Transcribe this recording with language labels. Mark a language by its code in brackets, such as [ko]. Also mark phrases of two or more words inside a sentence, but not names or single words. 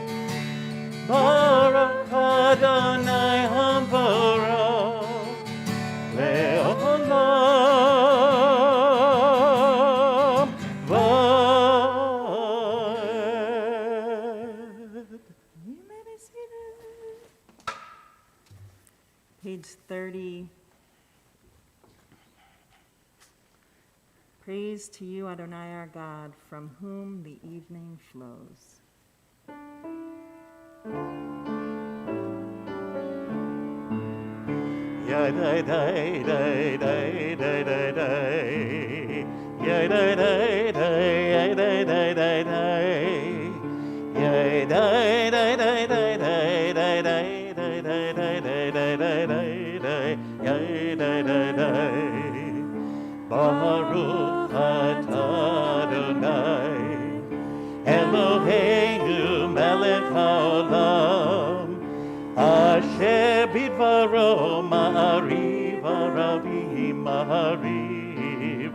[he] ברוך אדוני המבורך. לעולם ועד. [en] You may be seated. Page 30. Praise to you, Adonai our God, from whom the evening flows. Yay day day day day day day day. Yay day day day yay day day day day. Yay day day day day day day day day day day day day day day day. Yay day day day. [he] ברוך אתה אדוני אלוהינו מלך העולם אשר בדברו מעריב ערבים מעריב